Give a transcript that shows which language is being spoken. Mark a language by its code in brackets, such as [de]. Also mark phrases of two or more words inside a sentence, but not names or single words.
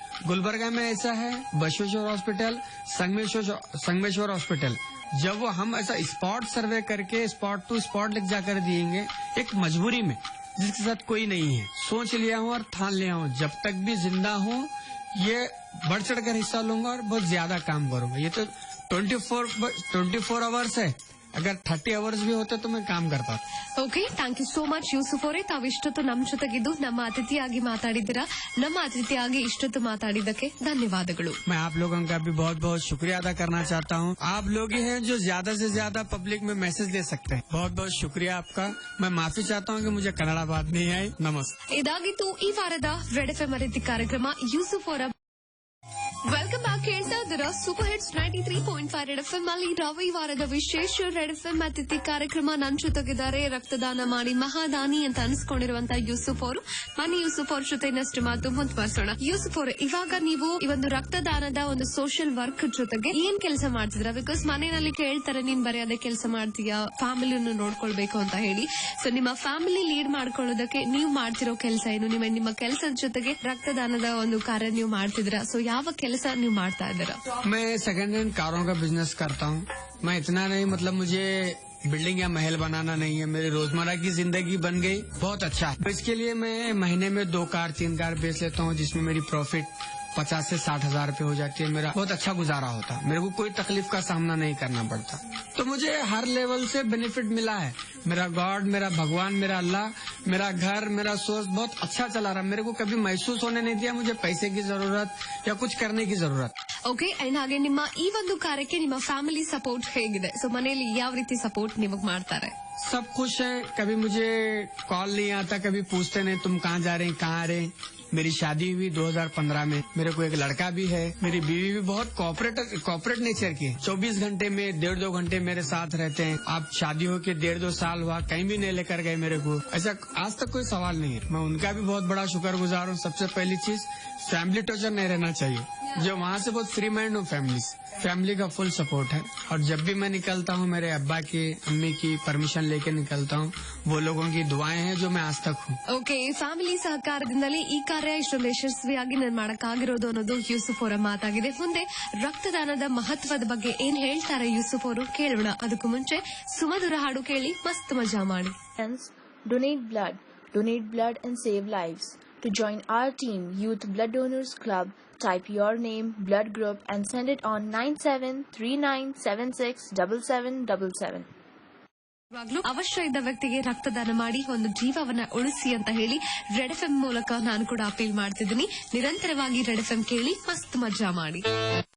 [hi] गुलबर्गा में ऐसा है, बसवेश्वर हॉस्पिटल, संगमेश्वर हॉस्पिटल, जब वो हम ऐसा स्पॉट सर्वे करके [en] spot to spot [hi] लिख जाकर दिएंगे, एक मजबूरी में जिसके साथ कोई नहीं है, सोच लिया हूँ और ठान लिया हूँ जब तक भी जिंदा हूँ ये बढ़ चढ़ कर हिस्सा लूंगा और बहुत ज्यादा काम करूंगा। ये तो 24 आवर्स है, अगर 30 आवर्स भी होते तो मैं काम करता। [en] OK, thank you so much ಯೂಸುಫ್ ಅವರೇ. [kn] ತಾವು ಇಷ್ಟೊತ್ತು ನಮ್ಮ ಜೊತೆಗಿದ್ದು ನಮ್ಮ ಅತಿಥಿಯಾಗಿ ಮಾತಾಡಿದ್ದೀರಾ. ನಮ್ಮ ಅತಿಥಿಯಾಗಿ ಇಷ್ಟೊತ್ತು ಮಾತಾಡಿದ್ದಕ್ಕೆ ಧನ್ಯವಾದಗಳು. [hi] मैं आप लोगों का भी बहुत बहुत शुक्रिया अदा करना चाहता हूँ. आप लोग ही हैं जो ज्यादा से ज्यादा पब्लिक में मैसेज दे सकते हैं. बहुत बहुत शुक्रिया आपका. मैं माफी चाहता हूँ कि मुझे कन्नड़ बात नहीं आई. नमस्ते. [kn] ಇದಾಗಿತ್ತು ಈ ವಾರದ ರೆಡ್ ಎಫ್ಎಂ ಅತಿಥಿ ಕಾರ್ಯಕ್ರಮ. ಯೂಸುಫ್ ಅವರ [en] welcome back. [kn] ಕೇಳ್ತಾ ಇದ್ದೀರಾ ಸೂಪರ್ ಹಿಟ್ಸ್ 93.5 ರೆಡ್ ಎಫ್ಎಂ ಅಲ್ಲಿ ರವಿವಾರದ ವಿಶೇಷ ರೆಡ್ ಎಫ್ಎಂ ಅತಿಥಿ ಕಾರ್ಯಕ್ರಮ. ನನ್ನ ಜೊತೆಗಿದ್ದಾರೆ ರಕ್ತದಾನ ಮಾಡಿ ಮಹಾದಾನಿ ಅಂತ ಅನ್ಸ್ಕೊಂಡಿರುವಂತಹ ಯೂಸುಫ್ ಅವರು. ಬನ್ನಿ ಯೂಸುಫ್ ಅವ್ರ ಜೊತೆ ಇನ್ನಷ್ಟು ಮಾತು ಮುಂದುವರಿಸೋಣ. ಯೂಸುಫ್ ಅವರು, ಇವಾಗ ನೀವು ಈ ಒಂದು ರಕ್ತದಾನದ ಒಂದು [en] social work [kn] ಜೊತೆಗೆ ಏನ್ ಕೆಲಸ ಮಾಡ್ತಿದ್ರ? ಬಿಕಾಸ್ ಮನೆಯಲ್ಲಿ ಕೇಳ್ತಾರೆ ನೀನ್ ಬರೀ ಅದೇ ಕೆಲಸ ಮಾಡ್ತೀಯಾ, ಫ್ಯಾಮಿಲಿಯನ್ನು ನೋಡ್ಕೊಳ್ಬೇಕು ಅಂತ ಹೇಳಿ. ಸೊ ನಿಮ್ಮ [en] family lead [kn] ಮಾಡ್ಕೊಳ್ಳೋದಕ್ಕೆ ನೀವು ಮಾಡ್ತಿರೋ ಕೆಲಸ ಏನು? ನಿಮ್ಮ ಕೆಲಸದ ಜೊತೆಗೆ ರಕ್ತದಾನದ ಒಂದು ಕಾರ್ಯ ನೀವು ಮಾಡ್ತಿದ್ದೀರಾ. ಸೊ ಯಾವ ಕೆಲಸ ನೀವು ಮಾಡ್ತಾ ಇದ್ದೀರಾ? [hi] मैं [en] second hand [hi] कारों का बिजनेस करता हूँ. मैं इतना नहीं, मतलब मुझे बिल्डिंग या महल बनाना नहीं है, मेरी रोजमर्रा की जिंदगी बन गई बहुत अच्छा है. तो इसके लिए मैं महीने में 2 कार 3 कार बेच लेता हूँ, जिसमें मेरी प्रॉफिट 50 से 60 हजार रूपये हो जाती है. मेरा बहुत अच्छा गुजारा होता है, मेरे को कोई तकलीफ का सामना नहीं करना पड़ता. तो मुझे हर लेवल से बेनिफिट मिला है. मेरा गॉड, मेरा भगवान, मेरा अल्लाह, मेरा घर, मेरा सोर्स बहुत अच्छा चला रहा. मेरे को कभी महसूस होने नहीं दिया मुझे पैसे की जरूरत या कुछ करने की जरूरत. [en] OK, and [kn] ಹಾಗೆ ನಿಮ್ಮ ಈ ಒಂದು ಕಾರ್ಯಕ್ಕೆ ನಿಮ್ಮ [en] family support [kn] ಹೇಗಿದೆ? ಸೊ ಮನೆಯಲ್ಲಿ ಯಾವ ರೀತಿ ಸಪೋರ್ಟ್ ನಿಮಗೆ ಮಾಡ್ತಾರೆ? [hi] सब खुश हैं. कभी मुझे कॉल नहीं आता, कभी पूछते नहीं तुम कहाँ जा रहे हैं, कहाँ आ रहे हैं. मेरी शादी हुई 2015 में. मेरे को एक लड़का भी है. मेरी बीवी भी बहुत [en] cooperate nature [hi] की है. 24 घंटे में 1.5-2 घंटे मेरे साथ रहते हैं. आप शादी होके 1.5-2 साल हुआ, कहीं भी नहीं लेकर गए मेरे को. ऐसा आज तक कोई सवाल नहीं है. मैं उनका भी बहुत बड़ा शुक्रगुजार हूँ. सबसे पहली चीज, [en] family torture [hi] नहीं रहना चाहिए. जो वहाँ से बहुत [en] free mind [hi] हूँ. फैमिली का [en] full support [hi] है. और जब भी मैं निकलता हूँ मेरे अब्बा की, अम्मी की परमिशन लेके निकलता हूँ. वो लोगों की दुआएं हैं जो मैं आज तक हूँ. [en] OK, family [kn] ಸಹಕಾರದಿಂದಲೇ ಈ ಕಾರ್ಯ ಇಷ್ಟೊಂದು ಯಶಸ್ವಿಯಾಗಿ ನಾನು ಮಾಡಕ್ಕಾಗಿರೋದು ಅನ್ನೋದು ಯೂಸುಫ್ ಅವರ ಮಾತಾಗಿದೆ. ಮುಂದೆ ರಕ್ತದಾನದ ಮಹತ್ವದ ಬಗ್ಗೆ ಏನ್ ಹೇಳ್ತಾರೆ ಯೂಸುಫ್ ಅವರು ಕೇಳೋಣ. ಅದಕ್ಕೂ ಮುಂಚೆ ಸುಮಧುರ ಹಾಡು ಕೇಳಿ ಮಸ್ತ್ ಮಜಾ ಮಾಡಿ. [en] Hence, donate blood and save lives. To join our team, Youth Blood Donors Club, type your name, blood group and send it on 9739767777. [kn] ಇವಾಗ್ಲೂ ಅವಶ್ಯ ಇದ್ದ ವ್ಯಕ್ತಿಗೆ ರಕ್ತದಾನ ಮಾಡಿ ಒಂದು ಜೀವವನ್ನ ಉಳಿಸಿ ಅಂತ ಹೇಳಿ ರೆಡ್ ಎಫ್ಎಂ ಮೂಲಕ ನಾನು ಕೂಡ ಅಪೀಲ್ ಮಾಡ್ತಿದ್ದೀನಿ. ನಿರಂತರವಾಗಿ ರೆಡ್ ಎಫ್ಎಂ ಕೇಳಿ ಮಸ್ತ್ ಮಜಾ ಮಾಡಿ.